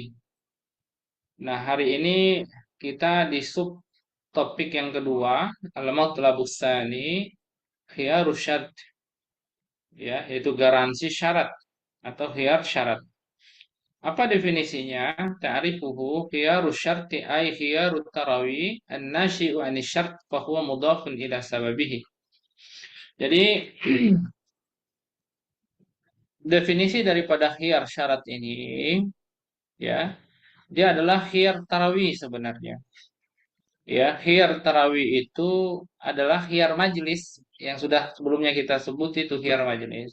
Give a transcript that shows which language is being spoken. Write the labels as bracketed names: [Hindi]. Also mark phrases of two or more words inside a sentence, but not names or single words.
[Indonesian] Nah, hari ini kita di sub topik yang kedua, [Arabic] المطلب الثاني خيار الشرط, [Indonesian] ya, yaitu garansi syarat atau khiyar syarat. Apa definisinya? [Arabic] تعريفه خيار الشرط أي خيار التروي الناشئ عن شرط فهو مضاف إلى سببه. [Indonesian] Jadi definisi daripada khiyar syarat ini, ya, dia adalah [Arabic] خيار التروي [Indonesian] sebenarnya. Ya, khiyar tarawih itu adalah khiyar majelis yang sudah sebelumnya kita sebut, itu khiyar majelis.